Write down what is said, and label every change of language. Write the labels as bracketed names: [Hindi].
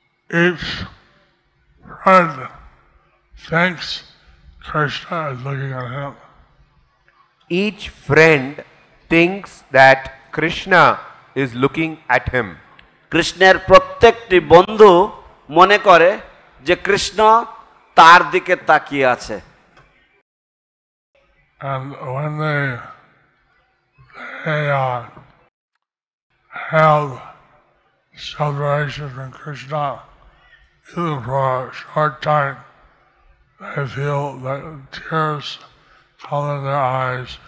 [English] each friend thinks Krishna is looking at him. Each friend thinks that Krishna is looking at him. [Bangla] কৃষ্ণের প্রত্যেকটি বন্ধু মনে করে যে কৃষ্ণ তার দিকে তাকিয়ে আছে। [English] And when they have separation from Krishna, even for a short time, they feel that tears come in their eyes.